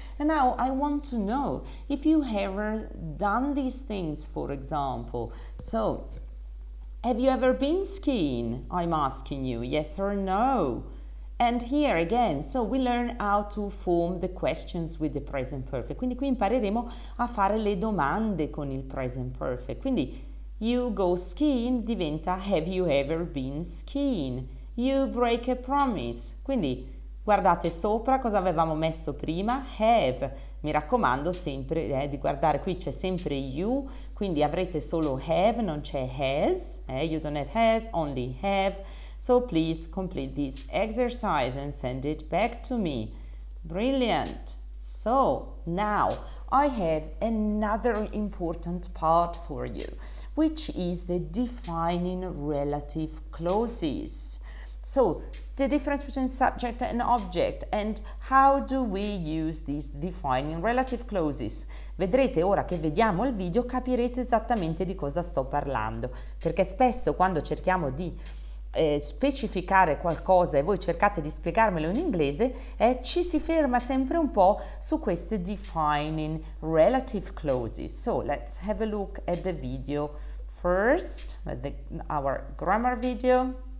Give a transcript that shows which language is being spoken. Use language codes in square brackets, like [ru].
[en] And now I want to know if you ever done these things, for example. So, have you ever been skiing? I'm asking you, yes or no? And here again, so we learn how to form the questions with the present perfect. [it] Quindi qui impareremo a fare le domande con il present perfect. Quindi [en] you go skiing [it] diventa [en] have you ever been skiing? You break a promise. [it] Quindi guardate sopra cosa avevamo messo prima, have. Mi raccomando sempre di guardare, qui c'è sempre you, quindi avrete solo have, non c'è has. [en] You don't have has, only have. So please complete this exercise and send it back to me. Brilliant. So now I have another important part for you, which is the defining relative clauses. So the difference between subject and object, and how do we use these defining relative clauses? [it] Vedrete ora che vediamo il video, capirete esattamente di cosa sto parlando, perché spesso quando cerchiamo di specificare qualcosa e voi cercate di spiegarmelo in inglese, ci si ferma sempre un po' su queste defining relative clauses. [en] So let's have a look at the video first, our grammar video.